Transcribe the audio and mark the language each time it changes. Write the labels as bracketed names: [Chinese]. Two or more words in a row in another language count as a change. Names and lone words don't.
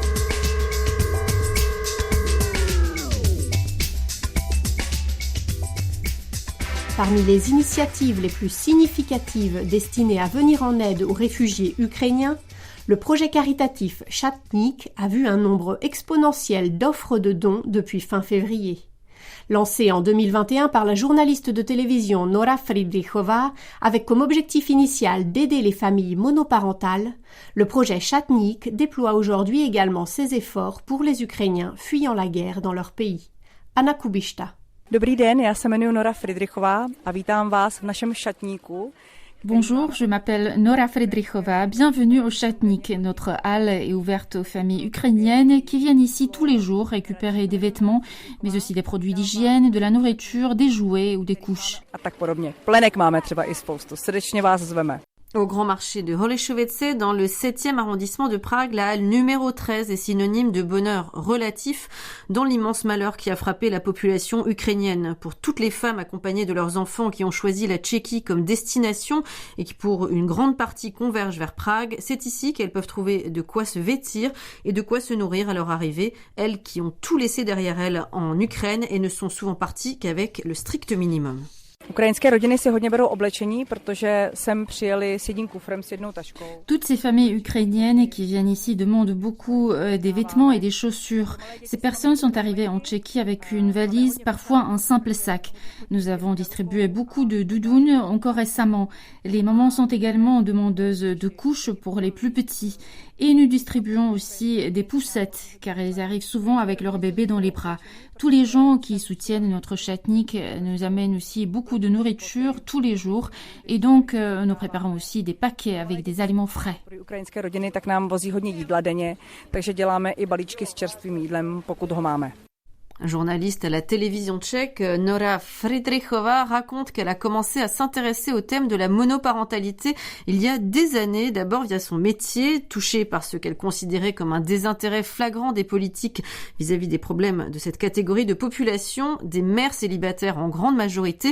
[French] Parmi les initiatives les plus significatives destinées à venir en aide aux réfugiés ukrainiens, le projet caritatif Chatnik a vu un nombre exponentiel d'offres de dons depuis fin février. Lancé en 2021 par la journaliste de télévision Nora Fridrichova avec comme objectif initial d'aider les familles monoparentales, le projet Chatnik déploie aujourd'hui également ses efforts pour les Ukrainiens fuyant la guerre dans leur pays. Anna Kubishta. [Czech] Dobrý den, já se jmenuji Nora Fridrichová a vítám vás v našem šatníku. [French] Bonjour, je m'appelle Nora Fridrichova. Bienvenue au Chatnik. Notre halle est ouverte aux familles ukrainiennes qui viennent ici tous les jours récupérer des vêtements, mais aussi des produits d'hygiène, de la nourriture, des jouets ou des couches. [Czech] A tak podobně. Plenek máme třeba i spoustu. Srdečně vás zveme. [French] Au grand marché de Holešovice, dans le 7e arrondissement de Prague, la halle numéro 13 est synonyme de bonheur relatif dans l'immense malheur qui a frappé la population ukrainienne. Pour toutes les femmes accompagnées de leurs enfants qui ont choisi la Tchéquie comme destination et qui pour une grande partie convergent vers Prague, c'est ici qu'elles peuvent trouver de quoi se vêtir et de quoi se nourrir à leur arrivée, elles qui ont tout laissé derrière elles en Ukraine et ne sont souvent parties qu'avec le strict minimum. [Czech] Ukrajinské rodiny si hodně berou oblečení, protože sem přijeli s jedním kufrem, s jednou taškou. [French] Toutes ces familles ukrainiennes qui viennent ici demandent beaucoup des vêtements et des chaussures. Ces personnes sont arrivées en Tchéquie avec une valise, parfois un simple sac. Nous avons distribué beaucoup de doudounes encore récemment. Les mamans sont également demandeuses de couches pour les plus petits. Et nous distribuons aussi des poussettes, car elles arrivent souvent avec leur bébé dans les bras. Tous les gens qui soutiennent notre Chatnik nous amènent aussi beaucoup de nourriture tous les jours. Et donc, nous préparons aussi des paquets avec des aliments frais. [Czech] Ukrajinské rodiny tak nám vozí hodně jídla denně, takže děláme i balíčky s čerstvým jídlem, pokud ho máme. [French] Journaliste à la télévision tchèque, Nora Fridrichova raconte qu'elle a commencé à s'intéresser au thème de la monoparentalité il y a des années, d'abord via son métier, touchée par ce qu'elle considérait comme un désintérêt flagrant des politiques vis-à-vis des problèmes de cette catégorie de population, des mères célibataires en grande majorité.